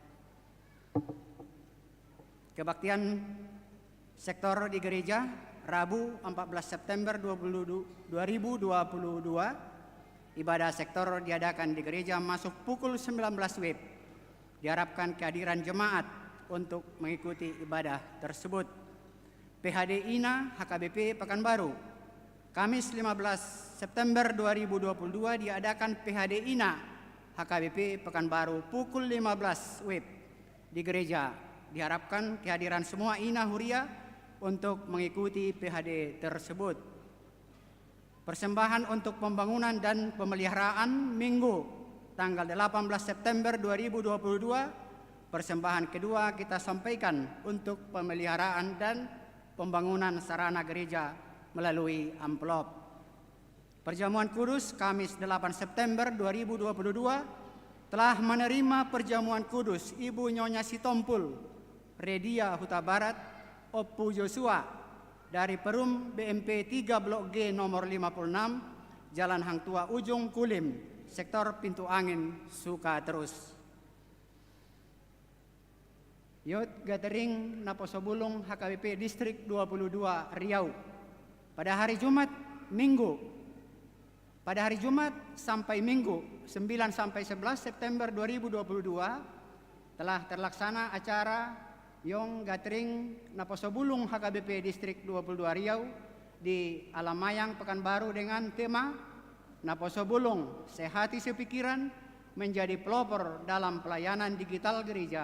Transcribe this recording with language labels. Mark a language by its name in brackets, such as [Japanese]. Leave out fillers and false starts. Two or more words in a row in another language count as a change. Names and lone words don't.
[Indonesian] Kebaktian sektor di gereja Rabu 14 September 2022, ibadah sektor diadakan di gereja masuk pukul 19 WIB. Diharapkan kehadiran jemaat untuk mengikuti ibadah tersebut. PHD INA HKBP Pekanbaru, Kamis 15 September 2022 diadakan PHD INA HKBP Pekanbaru pukul 15 WIB di gereja. Diharapkan kehadiran semua INA Huria untuk mengikuti PHD tersebut. Persembahan untuk pembangunan dan pemeliharaan Minggu tanggal 18 September 2022, persembahan kedua kita sampaikan untuk pemeliharaan dan pembangunan sarana gereja melalui amplop. Perjamuan kudus Kamis 8 September 2022 telah menerima perjamuan kudus Ibu Nyonya Sitompul, Redia Huta Barat, Oppu Joshua dari Perum BMP 3 Blok G nomor 56, Jalan Hang Tua Ujung Kulim, Sektor Pintu Angin, Sukaterus. Youth Gathering Naposobulung HKBP Distrik 22 Riau. Pada hari Jumat sampai Minggu 9 sampai 11 September 2022 telah terlaksana acara Youth Gathering Naposobulung HKBP Distrik 22 Riau di Alamayang Pekanbaru dengan tema Naposobulung, sehati sepikiran, menjadi pelopor dalam pelayanan digital gereja.